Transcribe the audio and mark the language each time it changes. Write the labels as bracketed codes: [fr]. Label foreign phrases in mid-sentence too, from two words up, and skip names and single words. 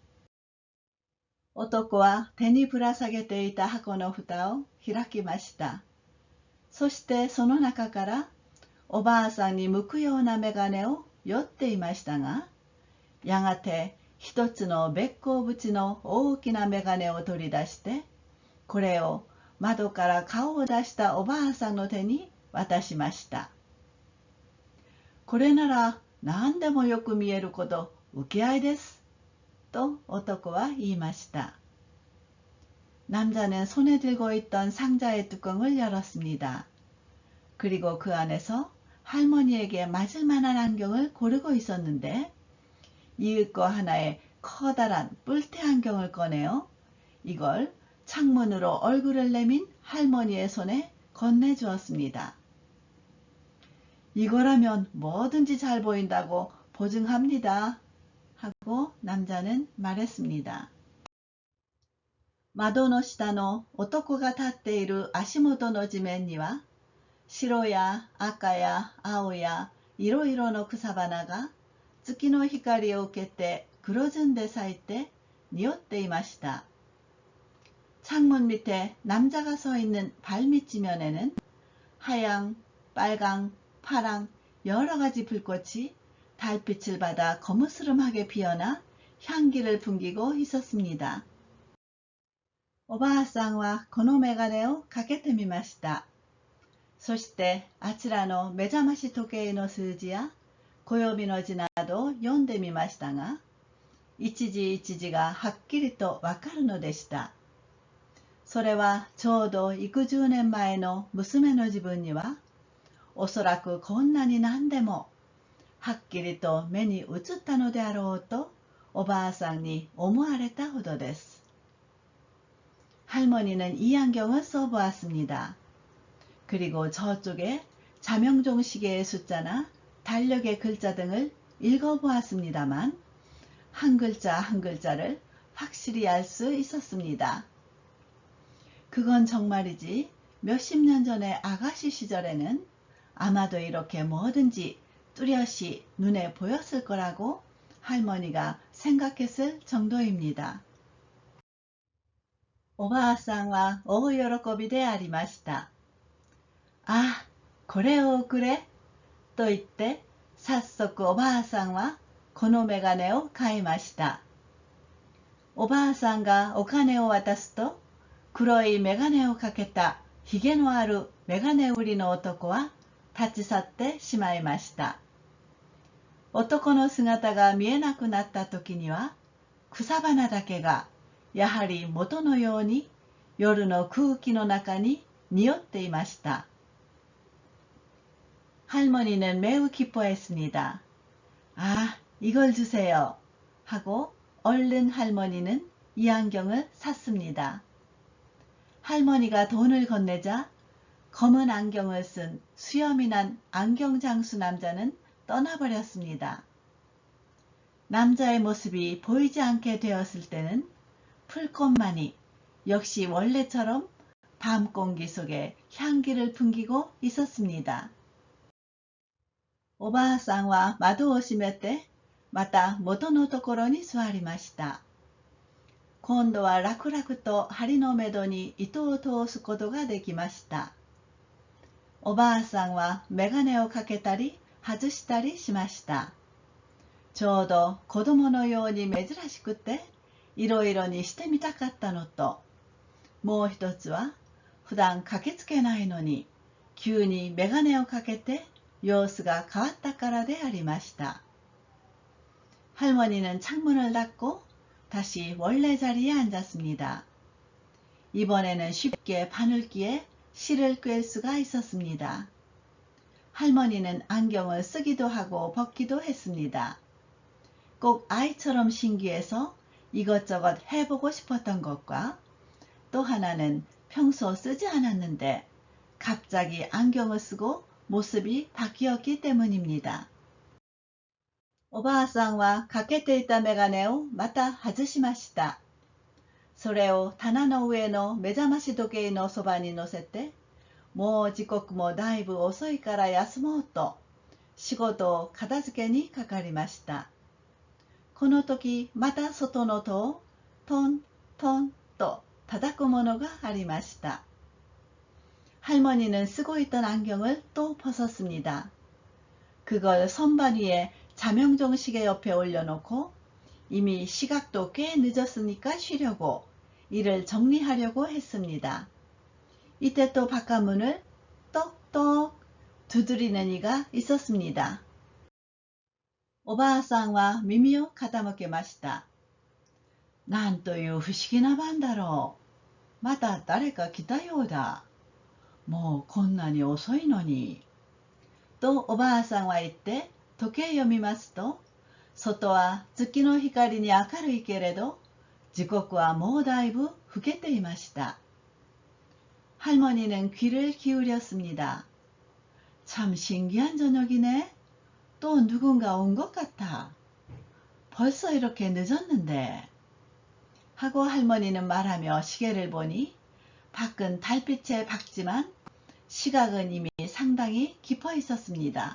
[ja] 男は手にぶら下げていた箱の蓋を開きました。そしてその中からおばあさんに向くような眼鏡を酔っていましたが、やがて一つのべっ甲縁の大きな眼鏡を取り出して、これを窓から顔を出したおばあさんの手に渡しました。これなら何でもよく見えること受け合いです。と男は言いました。 [ko] 남자는 손에 들고 있던 상자의 뚜껑을 열었습니다. 그리고 그 안에서 할머니에게 맞을 만한 안경을 고르고 있었는데 이윽고 하나의 커다란 뿔테 안경을 꺼내어 이걸 창문으로 얼굴을 내민 할머니의 손에 건네주었습니다. 이거라면 뭐든지 잘 보인다고 보증합니다. 하고 남자는 말했습니다. [ja] 窓の下の男が立っている足元の地面には、白や赤や青やいろいろの草花が月の光を受けて黒ずんで咲いて匂っていました。 [ko] 창문 밑에 남자가 서 있는 발밑지면에는 하양, 빨강, 파랑 여러 가지 불꽃이 달빛을 받아 거무스름하게 피어나 향기를 풍기고 있었습니다. [ja] おばあさんはこのメガネをかけてみました。そしてあちらの目覚まし時計の数字や暦の字などを読んでみましたが、一時一時がはっきりとわかるのでした。それはちょうど幾十年前の娘の自分には、おそらくこんなに何でもはっきりと目に映ったのであろうとおばあさんに思われたほどです。 [ko] 할머니는 이 안경을 써보았습니다. 그리고 저쪽에 자명종 시계의 숫자나 달력의 글자 등을 읽어보았습니다만 한 글자 한 글자를 확실히 알 수 있었습니다. 그건 정말이지 몇십 년 전의 아가씨 시절에는 아마도 이렇게 뭐든지 뚜렷이 눈에 보였을 거라고 할머니가 생각했을 정도입니다. [ja] おばあさんは大喜びでありました。あ、これをくれ、と言って、早速おばあさんはこのメガネを買いました。おばあさんがお金を渡すと、黒いメガネをかけたひげのあるメガネ売りの男は立ち去ってしまいました。男の姿が見えなくなった時には、草花だけがやはり元のように夜の空気の中に匂っていました。 [ko] 할머니는 매우 기뻐했습니다. 아, 이걸 주세요. 하고 얼른 할머니는 이 안경을 샀습니다. 할머니가 돈을 건네자 검은 안경을 쓴 수염이 난 안경장수 남자는 떠나버렸습니다. 남자의 모습이 보이지 않게 되었을 때는 풀꽃만이 역시 원래처럼 밤 공기 속에 향기를 풍기고 있었습니다. [ja] おばあさんは窓を閉めてまた元のところに座りました。今度は楽々と針のめどに糸を通すことができました。おばあさんはメガネをかけたり外したりしました。ちょうど子供のように珍しくていろいろにしてみたかったのと、もう一つは普段駆けつけないのに急にメガネをかけて様子が変わったからでありました。 [ko] 할머니는 창문을 닫고 다시 원래 자리에 앉았습니다. 이번에는 쉽게 바늘기에 실을 꿰 수가 있었습니다. 할머니는 안경을 쓰기도 하고 벗기도 했습니다. 꼭 아이처럼 신기해서 이것저것 해보고 싶었던 것과 또 하나는 평소 쓰지 않았는데 갑자기 안경을 쓰고 모습이 바뀌었기 때문입니다. [ja] おばあさんはかけていたメガネをまた外しました。それを棚の上の目覚まし時計のそばに乗せて、もう時刻もだいぶ遅いから休もうと仕事を片付けにかかりました。この時また外の戸をトントンと叩くものがありました。 [ko] 할머니는 쓰고 있던 안경을 또 벗었습니다. 그걸 선반 위에 자명종 시계 옆에 올려놓고 이미 시각도 꽤 늦었으니까 쉬려고 일을 정리하려고 했습니다. 이때 또 바깥문을 똑똑 두드리는 이가 있었습니다. [ja] おばあさんは耳を傾けました。なんという不思議な晩だろう。また誰か来たようだ。もうこんなに遅いのに。とおばあさんは言って時計を見ますと、外は月の光に明るいけれど、時刻はもうだいぶ更けていました。 [ko] 할머니는 귀를 기울였습니다. 참 신기한 저녁이네. 또 누군가 온 것 같아. 벌써 이렇게 늦었는데. 하고 할머니는 말하며 시계를 보니 밖은 달빛에 밝지만 시각은 이미 상당히 깊어 있었습니다.